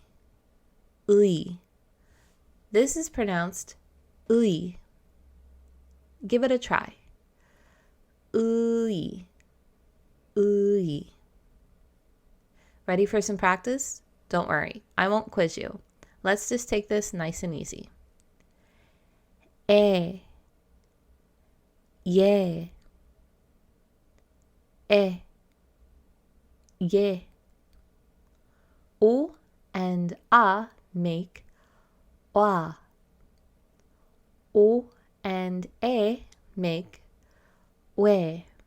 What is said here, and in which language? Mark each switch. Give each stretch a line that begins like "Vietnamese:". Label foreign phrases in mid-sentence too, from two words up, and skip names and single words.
English: Ui. This is pronounced ui. Give it a try. Ui. Ui. Ready for some practice? Don't worry, I won't quiz you. Let's just take this nice and easy. E. Ye. E. Ye. U and a make wa. U and e make we.